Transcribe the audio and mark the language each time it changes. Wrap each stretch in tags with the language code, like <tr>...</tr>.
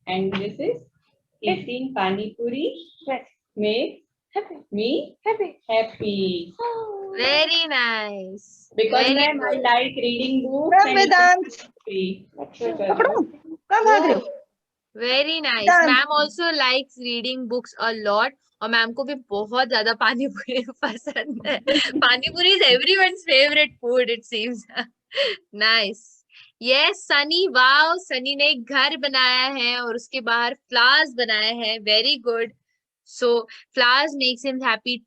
<en>And this is eating Pani Puri makes me happy. Very nice. Because Very ma'am, I good. like reading books and Vedant. happy.</en> <hi>कब भाग रहे हो?</hi> <en>Very nice. Done. Ma'am also likes reading books a lot.</en> <hi>और ma'am को भी बहुत ज्यादा पानी पूरी पसंद है.</hi> <en>Pani puri is everyone's favorite food, it seems. Nice. Yes, Sunny.</en> <hi>Wow, Sunny ने एक घर बनाया है और उसके बाहर flowers बनाए हैं.</hi> <en>Very good. So flowers makes him happy.</en>